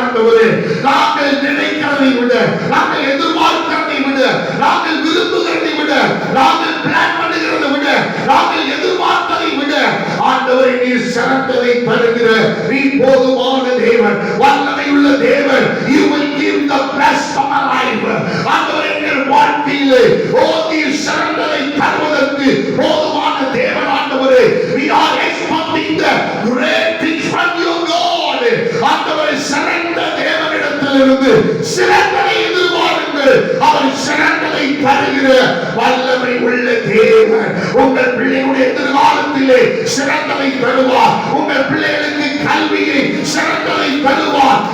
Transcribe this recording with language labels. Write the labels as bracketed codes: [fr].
[ta] ஆண்டவரே, நாங்கள் நினைக்கிறதை விட, நாங்கள் எதிர்பார்க்கிறதை விட, நாங்கள் விரும்புகிறதை விட, நாங்கள் பிளான் பண்ணுகிறதை விட, நாங்கள் எதிர்பார்த்ததை விட ஆண்டவரே நீர் சிறந்ததை தருகிற நீ போதுமான தேவன், வல்லமை உள்ள தேவன். [en] You will give the best of our life. [ta] ஆண்டவரே எங்கள் வாழ்க்கையிலே நீர் சிறந்ததை தருவதற்கு போதுமான தேவன். [en] ஆண்டவரே, we are expecting the great things from you, God. [ta] ஆண்டவரே, சிறந்த தேவனிடத்திலிருந்து சிறந்ததை எதிர்பாருங்கள். அவர் சிறந்ததை தருகிற வல்லமை உள்ள தேவன். உங்கள் பிள்ளைகளுடைய எதிர்காலத்திலே சிறந்ததை தருவார். உங்கள் பிள்ளைகளுக்கு கல்வியை சிறந்ததை தருவார்.